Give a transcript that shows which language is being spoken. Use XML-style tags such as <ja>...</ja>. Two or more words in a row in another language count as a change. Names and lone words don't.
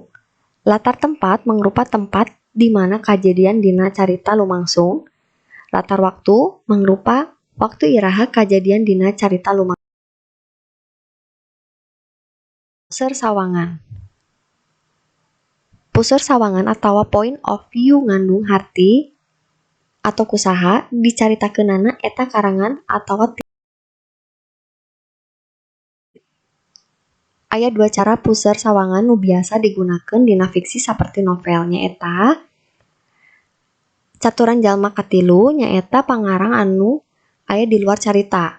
<su>Latar tempat mangrupa tempat di mana kajadian dina carita lumangsung. Latar waktu mangrupa waktu iraha kajadian dina carita lumangsung. Puseur sawangan. Puseur sawangan atawa</su> <en>point of view</en> <su>ngandung harti atau kusaha dicaritakeunana eta karangan atawa aya 2 cara puseur sawangan nu biasa digunakeun dina fiksi saperti novel, nyaeta caturan jalma katilu, nyaeta pangarang anu aya di luar carita.</su>